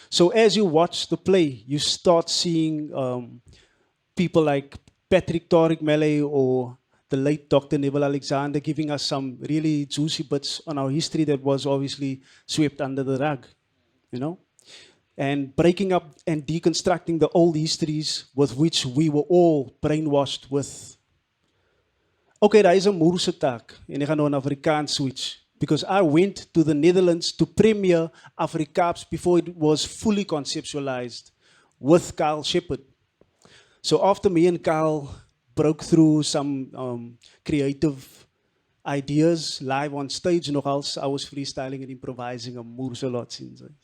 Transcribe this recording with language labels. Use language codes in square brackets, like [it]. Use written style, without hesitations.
[en] So as you watch the play, you start seeing people like Patrick Tariq Malay or the late Dr. Neville Alexander giving us some really juicy bits on our history that was obviously swept under the rug, you know? And breaking up and deconstructing the old histories with which we were all brainwashed with. [af] Okay, daar is 'n Moorse tak en ek gaan nou 'n Afrikaans switch. [en] Because I went to the Netherlands to premiere Afrikaaps before it was fully conceptualized with Kyle Shepard. So after me and Kyle broke through some creative ideas live on stage, nogals, I was freestyling and improvising a Moorse lot since.